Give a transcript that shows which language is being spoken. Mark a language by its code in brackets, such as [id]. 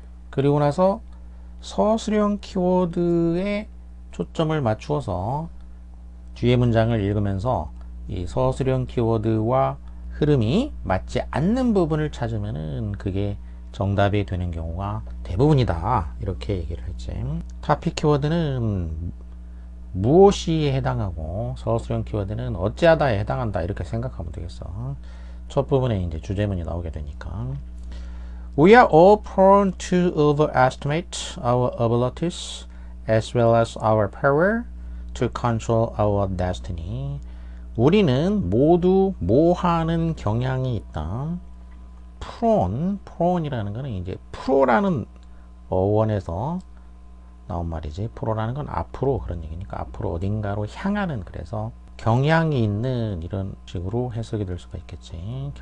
[ko] 그리고 나서 서술형 키워드에 초점을 맞추어서 뒤에 문장을 읽으면서 이 서술형 키워드와 흐름이 맞지 않는 부분을 찾으면은 그게 정답이 되는 경우가 대부분이다, 이렇게 얘기를 했지. 토픽 키워드는 무엇이에 해당하고 서술형 키워드는 어찌하다에 해당한다, 이렇게 생각하면 되겠어. 첫 부분에 이제 주제문이 나오게 되니까 [en] We are all prone to overestimate our abilities as well as our power to control our destiny. [ko] 우리는 모두 모하는 경향이 있다. 프론이라는 거는 이제 프로라는 어원에서 나온 말이지. 프로라는 건 앞으로 그런 얘기니까 앞으로 어딘가로 향하는, 그래서 경향이 있는 이런 식으로 해석이 될 수가 있겠지.